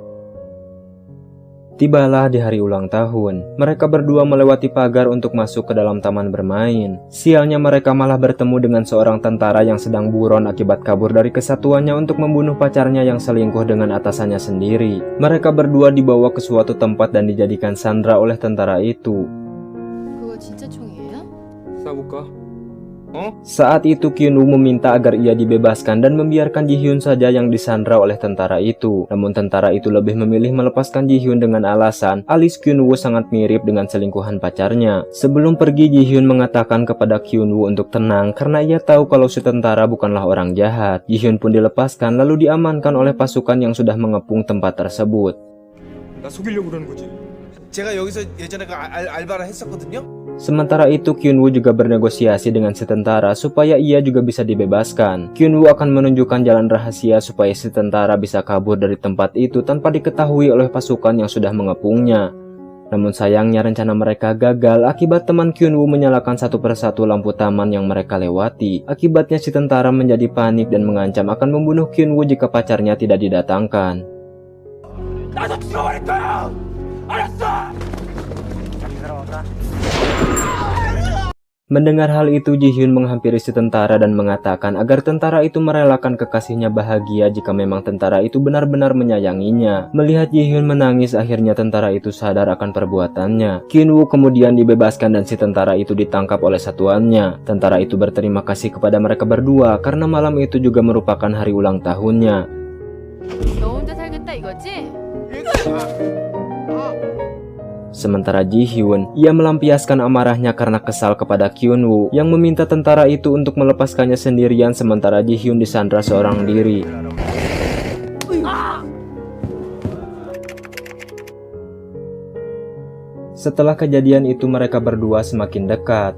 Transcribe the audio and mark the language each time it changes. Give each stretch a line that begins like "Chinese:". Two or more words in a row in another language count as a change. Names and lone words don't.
Indonesian: Tibalah di hari ulang tahun, mereka berdua melewati pagar untuk masuk ke dalam taman bermain. Sialnya mereka malah bertemu dengan seorang tentara yang sedang buron akibat kabur dari kesatuannya untuk membunuh pacarnya yang selingkuh dengan atasannya sendiri. Mereka berdua dibawa ke suatu tempat dan dijadikan sandera oleh tentara itu.
Korean: 그거 진짜 총이에요? 싸볼까?
Indonesian: Saat itu Kyun-woo meminta agar ia dibebaskan dan membiarkan Ji-hyun saja yang disandra oleh tentara itu. Namun tentara itu lebih memilih melepaskan Ji-hyun dengan alasan alis Kyun-woo sangat mirip dengan selingkuhan pacarnya. Sebelum pergi, Ji-hyun mengatakan kepada Kyun-woo untuk tenang karena ia tahu kalau si tentara bukanlah orang jahat. Ji-hyun pun dilepaskan lalu diamankan oleh pasukan yang sudah mengepung tempat tersebut.
Korean: 나 속이려고 그러는 거지. 제가 여기서 예전에 알바를 했었거든요.
Indonesian: Sementara itu Kyun-woo juga bernegosiasi dengan si tentara supaya ia juga bisa dibebaskan. Kyun-woo akan menunjukkan jalan rahasia supaya si tentara bisa kabur dari tempat itu tanpa diketahui oleh pasukan yang sudah mengepungnya. Namun sayangnya rencana mereka gagal akibat teman Kyun-woo menyalakan satu persatu lampu taman yang mereka lewati. Akibatnya si tentara menjadi panik dan mengancam akan membunuh Kyun-woo jika pacarnya tidak didatangkan.
Korean: 나도 죽여버릴 거야. 알았어.
Indonesian: Mendengar hal itu, Ji-hyun menghampiri si tentara dan mengatakan agar tentara itu merelakan kekasihnya bahagia jika memang tentara itu benar-benar menyayanginya. Melihat Ji-hyun menangis, akhirnya tentara itu sadar akan perbuatannya. Kyun-woo kemudian dibebaskan dan si tentara itu ditangkap oleh satuannya. Tentara itu berterima kasih kepada mereka berdua karena malam itu juga merupakan hari ulang tahunnya.
Korean: 너 혼자 살겠다 이거지?
Indonesian: Sementara Ji-hyun, ia melampiaskan amarahnya karena kesal kepada Kyun-woo yang meminta tentara itu untuk melepaskannya sendirian sementara Ji-hyun disandra seorang diri. Setelah kejadian itu mereka berdua semakin dekat.